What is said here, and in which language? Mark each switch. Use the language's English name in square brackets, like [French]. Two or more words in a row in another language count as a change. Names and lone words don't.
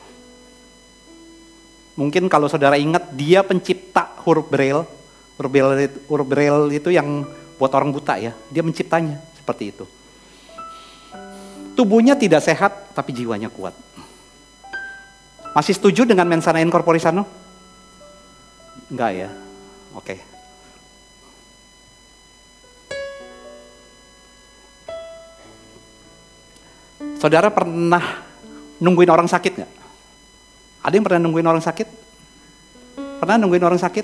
[Indonesian] Mungkin kalau saudara ingat, dia pencipta huruf Braille. Huruf Braille itu yang buat orang buta ya. Dia menciptanya seperti itu. Tubuhnya tidak sehat, tapi jiwanya kuat. Masih setuju dengan [Latin] mensana in corpore sano? [Indonesian] Enggak ya? Oke. Saudara pernah nungguin orang sakit nggak? Ada yang pernah nungguin orang sakit? Pernah nungguin orang sakit?